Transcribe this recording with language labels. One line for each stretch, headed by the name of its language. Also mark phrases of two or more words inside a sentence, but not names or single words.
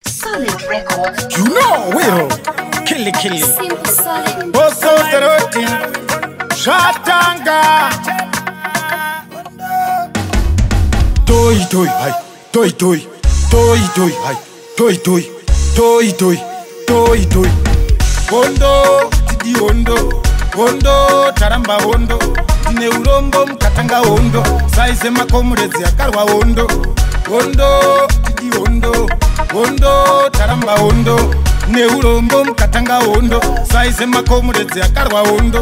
English: Solid Records. You know, Will. Kill it, kill it. Simple Solid. Boso Seroti. Shatanga. Toi, toi, hai. Toi, toi. Toi, toi, hai. Toi, toi. Toi, toi. Toi, toi.
Shona: Hondo, tidi hondo. Hondo, taramba hondo. Tine urombo mkatanga hondo. Saize makomuredzi akarwa hondo. Hondo, tidi hondo. Hondo, taramba hondo. Neurombo mkatanga hondo. Saize makomuredzi akarwa hondo.